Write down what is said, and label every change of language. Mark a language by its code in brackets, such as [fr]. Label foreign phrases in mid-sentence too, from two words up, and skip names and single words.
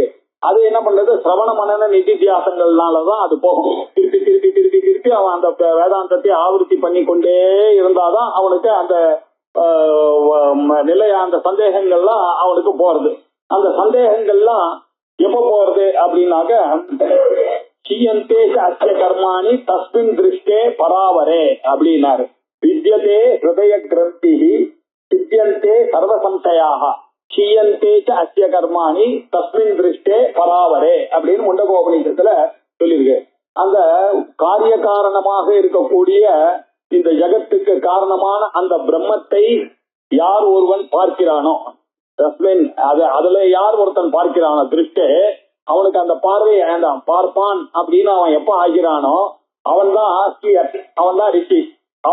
[ta] அது என்ன பண்றது, சிரவண மனன நிதித்தியாசங்கள்னாலதான் அது போகும். திருப்பி திருப்பி திருப்பி திருப்பி அவன் அந்த வேதாந்தத்தை ஆவருத்தி பண்ணி கொண்டே இருந்தாதான் அவனுக்கு அந்த நிலைய அந்த சந்தேகங்கள்லாம் அவனுக்கு போறது. அந்த சந்தேகங்கள்லாம் எப்ப போறது அப்படின்னாக்க [sa] क्षीयन्ते अस्य कर्माणि तस्मिन् दृष्टे परावरे [ta] அப்படின்னாரு. [sa] भिद्यते हृदय ग्रन्थि छिद्यन्ते सर्व संशयाः क्षीयन्ते अस्य कर्माणि तस्मिन् दृष्टे परावरे [ta] அப்படின்னு முண்டகோபனிஷத்துல சொல்லியிருக்கு. அந்த காரிய காரணமாக இருக்கக்கூடிய இந்த ஜகத்துக்கு காரணமான அந்த பிரம்மத்தை யார் ஒருவன் பார்க்கிறானோ, அதுல யார் ஒருத்தன் பார்க்கிறானோ திருஷ்டே, அவனுக்கு அந்த பார்வை வேண்டாம், பார்ப்பான் அப்படின்னு அவன் எப்ப ஆகிறானோ அவன் தான் அவன் தான் ரிஷி.